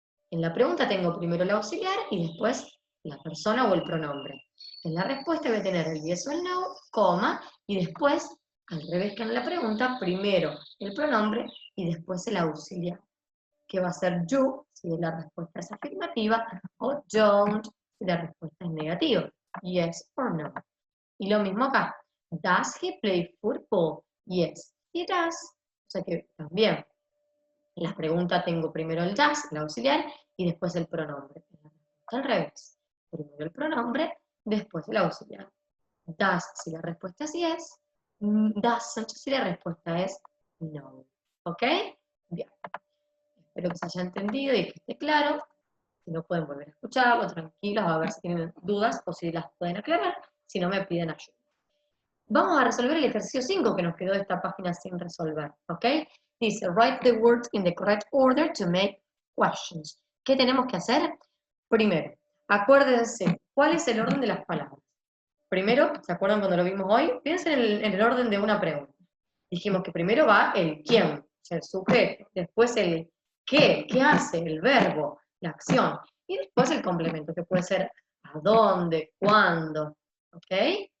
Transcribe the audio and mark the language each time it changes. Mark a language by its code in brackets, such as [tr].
[es] En la pregunta tengo primero el auxiliar y después la persona o el pronombre. En la respuesta voy a tener el yes o el no, coma, y después al revés que en la pregunta, primero el pronombre y después el auxiliar, que va a ser you si la respuesta es afirmativa, o don't si la respuesta es negativa, yes or no. Y lo mismo acá, [en] does he play football? Yes, he does. [es] O sea que también, en la pregunta tengo primero el does, el auxiliar, y después el pronombre. En la respuesta al revés, primero el pronombre, después el auxiliar. Does si la respuesta es yes, doesn't si la respuesta es no. ¿Ok? Bien. Espero que se haya entendido y que esté claro. Si no pueden volver a escucharlo, tranquilos, a ver si tienen dudas o si las pueden aclarar. Si no, me piden ayuda. Vamos a resolver el ejercicio 5 que nos quedó de esta página sin resolver. ¿Ok? Dice, [en] write the words in the correct order to make questions. [es] ¿Qué tenemos que hacer? Primero, acuérdense, ¿cuál es el orden de las palabras? Primero, ¿se acuerdan cuando lo vimos hoy? Piensen en el orden de una pregunta. Dijimos que primero va el quién, o sea, el sujeto, después el qué hace, el verbo, la acción, y después el complemento, que puede ser a dónde, cuándo, ¿ok?